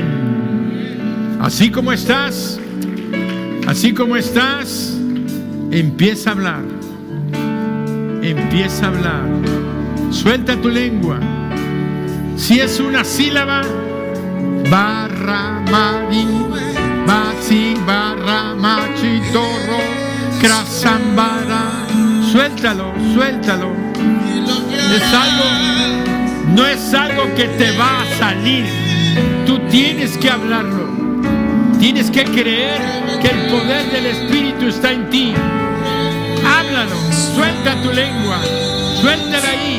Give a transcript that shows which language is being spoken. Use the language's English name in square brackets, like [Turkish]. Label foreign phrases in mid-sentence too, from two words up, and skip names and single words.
[Spanish] Así como estás, empieza a hablar. Empieza a hablar. Suelta tu lengua. Si es una sílaba, barra, mari, basi, barra, machi, torro, crasambara. Suéltalo, suéltalo. No es algo que te va a salir. Tú tienes que hablarlo. Tienes que creer que el poder del Espíritu está en ti. Háblalo, suelta tu lengua, suéltala ahí.